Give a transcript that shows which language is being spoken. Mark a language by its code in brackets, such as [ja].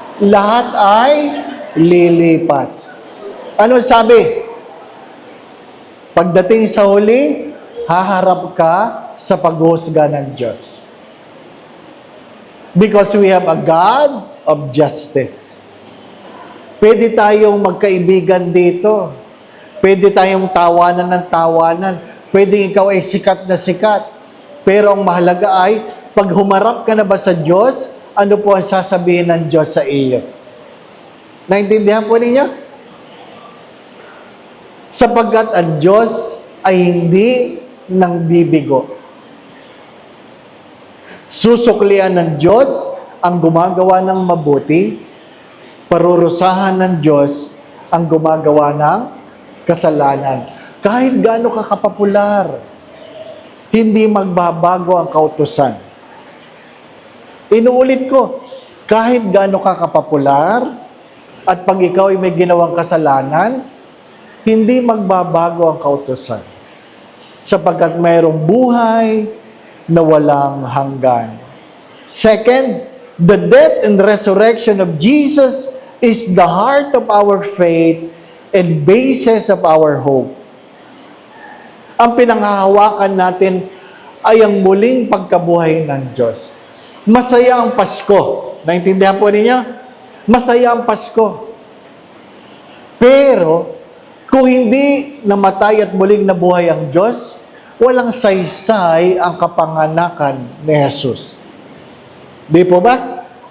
[tl] Lahat ay lilipas. Ano sabi? Pagdating sa huli, haharap ka sa paghuhusga ng Diyos. [en] Because we have a God of justice. [tl] Pwede tayong magkaibigan dito. Pwede tayong tawanan ng tawanan. Pwede ikaw ay sikat na sikat. Pero ang mahalaga ay, pag humarap ka na ba sa Diyos, ano po ang sasabihin ng Diyos sa iyo? Naintindihan po ninyo? Sapagkat ang Diyos ay hindi nang bibigo. Susuklian ng Diyos ang gumagawa ng mabuti, parurusahan ng Diyos ang gumagawa ng kasalanan. Kahit gaano ka kapopular, hindi magbabago ang kautusan. Inuulit ko, kahit gaano ka kapopular, at pag ikaw ay may ginawang kasalanan, hindi magbabago ang kautusan. Sapagkat mayroong buhay na walang hanggan. [en] Second, the death and resurrection of Jesus is the heart of our faith and basis of our hope. [tl] Ang pinanghahawakan natin ay ang muling pagkabuhay ng Diyos. Masaya ang Pasko. Naintindihan po ninyo? Masaya ang Pasko. Pero, kung hindi namatay at muling nabuhay ang Diyos, walang saysay ang kapanganakan ni Jesus. Di po ba?